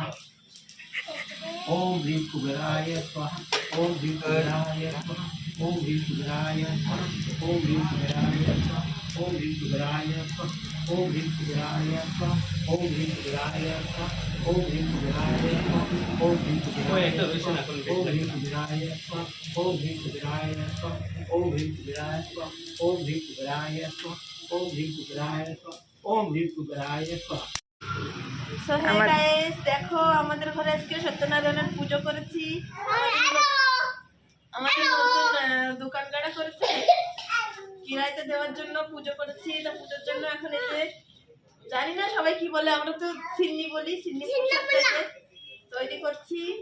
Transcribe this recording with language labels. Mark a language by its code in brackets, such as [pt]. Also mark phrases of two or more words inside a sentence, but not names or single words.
[sa] ओम ह्रीं कुबेराय स्वाहा, ओम ह्रीं कुबेराय स्वाहा, ओम ह्रीं कुबेराय स्वाहा, ओम ह्रीं कुबेराय स्वाहा, ओम ह्रीं कुबेराय स्वाहा, ओम ह्रीं कुबेराय स्वाहा, ओम ह्रीं कुबेराय स्वाहा, ओम ह्रीं कुबेराय स्वाहा, ओम ह्रीं कुबेराय स्वाहा, ओम ह्रीं कुबेराय स्वाहा, ओम ह्रीं कुबेराय स्वाहा, ओम ह्रीं कुबेराय स्वाहा, ओम ह्रीं कुबेराय स्वाहा, ओम ह्रीं कुबेराय स्वाहा, ओम ह्रीं कुबेराय स्वाहा. [en] so hey guys, [bn] দেখো আমাদের ঘরে আজকে সত্যনারায়ণের পুজো করেছি। আমাদের নতুন দোকান গাড়া করেছি, কিরাইতে দেওয়ার জন্য পুজো করেছি। তো পুজোর জন্য এখন এই যে জানি না সবাই কি বলে, আমরা তো সিন্নি বলি, সিন্নি তৈরি করছি।